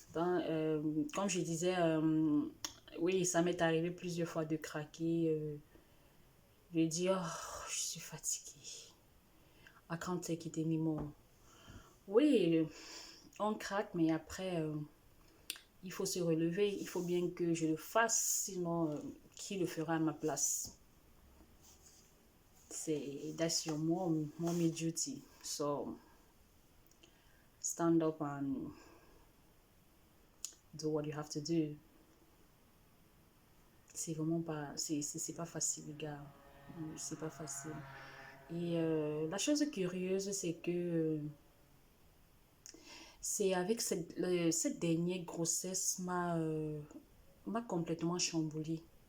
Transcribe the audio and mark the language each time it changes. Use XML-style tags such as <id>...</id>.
<fr>Donc, comme je disais, oui, ça m'est arrivé plusieurs fois de craquer, de dire, oh, je suis fatiguée.</fr> <en>I can't take it anymore.</en> <fr>Oui, on craque, mais après, il faut se relever. Il faut bien que je le fasse, sinon, qui le fera à ma place?</fr> <en>That's your mommy duty. So, stand up and do what you have to do.</en> <fr>C'est vraiment pas, c'est pas facile, les gars. C'est pas facile. Et la chose curieuse, c'est que c'est avec cette dernière grossesse m'a complètement chamboulée.</fr>